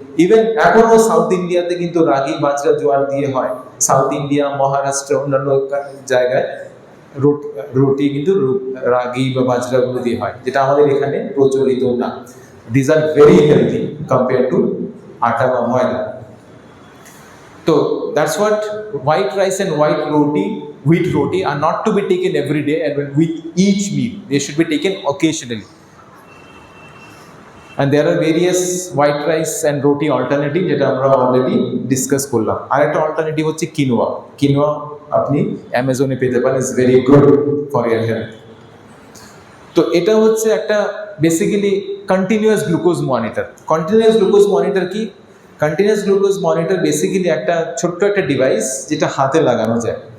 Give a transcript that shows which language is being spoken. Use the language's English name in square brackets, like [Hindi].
[Bangla] Even এখনও south ইন্ডিয়াতে কিন্তু রাগি, বাজরা, জোয়ার দিয়ে হয়। সাউথ ইন্ডিয়া, মহারাষ্ট্র, অন্যান্য জায়গায় রুটি কিন্তু রাগি বা বাজরাগুলো দিয়ে হয়, যেটা আমাদের এখানে প্রচলিত না। [English] This are very healthy compare to আটা বা ময়দা। So that's what white rice and wheat roti are not to be taken every day and with each meal. They should be taken occasionally. And there are various white rice and roti alternative [Bangla] যেটা আমরা already discuss করলাম। আরেকটা alternative হচ্ছে quinoa. Quinoa আপনি অ্যামাজনে পেতে পারেন, [English] Is very good for your health. [Bangla] তো এটা হচ্ছে একটা basically continuous glucose monitor. Continuous glucose monitor কি? কন্টিনিউয়াস গ্লুকোজ মনিটর বেসিক্যালি একটা ছোট্ট একটা ডিভাইস যেটা হাতে লাগানো যায়।